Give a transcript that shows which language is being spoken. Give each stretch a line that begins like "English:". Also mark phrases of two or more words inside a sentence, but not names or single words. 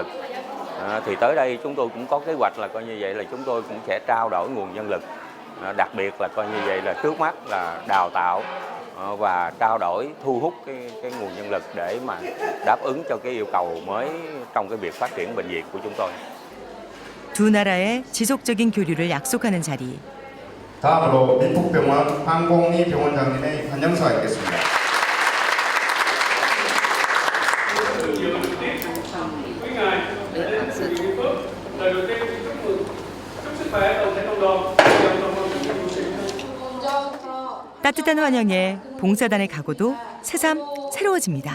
Vietnamese: Thì tới đây chúng tôi cũng có kế hoạch là coi như vậy là chúng tôi cũng sẽ trao đổi nguồn nhân lực, đặc biệt là coi như vậy là trước mắt là đào tạo và trao đổi thu hút cái nguồn nhân lực để mà đáp ứng cho cái yêu cầu mới trong cái việc phát triển bệnh viện của chúng tôi.
Korean: 두 나라의 지속적인 교류를 약속하는 자리. 다음으로 미폭병원 황공희 병원장님의 환영사가 있겠습니다. 따뜻한 환영에 봉사단의 각오도 새삼 새로워집니다.